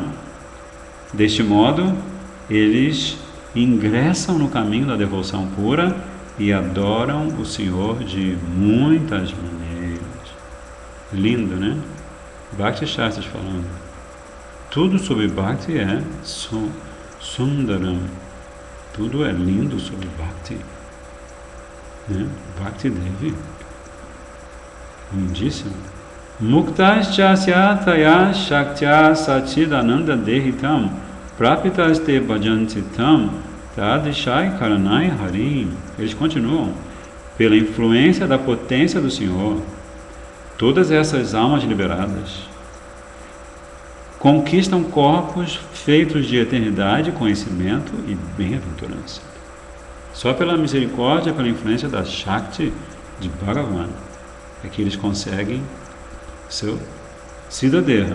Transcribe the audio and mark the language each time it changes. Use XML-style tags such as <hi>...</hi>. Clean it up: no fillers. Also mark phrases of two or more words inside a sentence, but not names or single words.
<pt>Deste modo, eles ingressam no caminho da devoção pura e adoram o Senhor de muitas maneiras. Lindo, né? Bhakti Shastras falando. Tudo sobre Bhakti é Sundaram. Tudo é lindo sobre Bhakti. Né? Bhakti Devi. Lindíssimo.</pt> <sa>मुक्ताश्च तया शक्त्या सच्चिदानन्द देहिताम् प्रापितास्ते भजन्ति तं तादृशैः करणैः हरिम्.</sa> <pt>Eles continuam. Pela influência da potência do Senhor, todas essas almas liberadas conquistam corpos feitos de eternidade, conhecimento e bem-aventurança. Só pela misericórdia, pela influência da Shakti de Bhagavan, é que eles conseguem seu Siddhadeha.</pt>